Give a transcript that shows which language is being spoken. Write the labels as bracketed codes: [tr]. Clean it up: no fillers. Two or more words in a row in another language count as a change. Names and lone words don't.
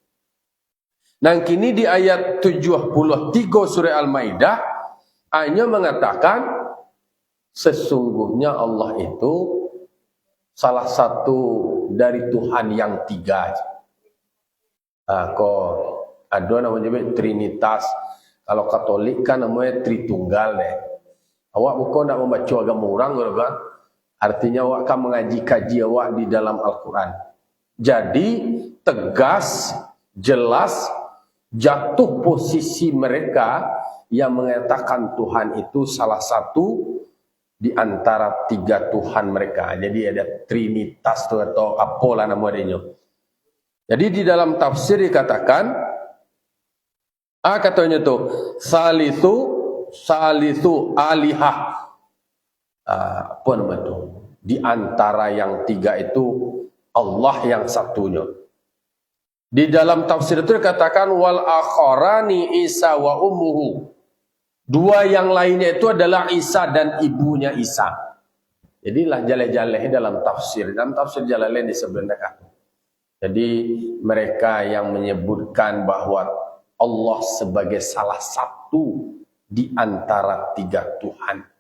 [id] Dan kini di ayat 73 surah Al-Maidah hanya mengatakan sesungguhnya Allah itu salah satu dari Tuhan yang tiga. Kok ada namanya Trinitas. Kalau Katolik kan namanya Tritunggal deh. Awak bukan nak membaca agama orang kan? Artinya awak akan mengaji kaji awak di dalam Al-Quran. Jadi tegas, jelas, jatuh posisi mereka yang mengatakan Tuhan itu salah satu di antara tiga Tuhan mereka. Jadi ada Trinitas tuh atau apalah namanya. Jadi di dalam tafsir dikatakan, katanya tuh [ar] ثالث آلهة. [id] Apa nama itu? Di antara yang tiga itu Allah yang satunya. Di dalam tafsir itu dikatakan [ar] والآخران عيسى وأمه. [id] Dua yang lainnya itu adalah Isa dan ibunya Isa. Jadilah jaleh-jaleh dalam tafsir. Dalam tafsir Jalalain disebutkan. Jadi mereka yang menyebutkan bahwa Allah sebagai salah satu di antara tiga Tuhan.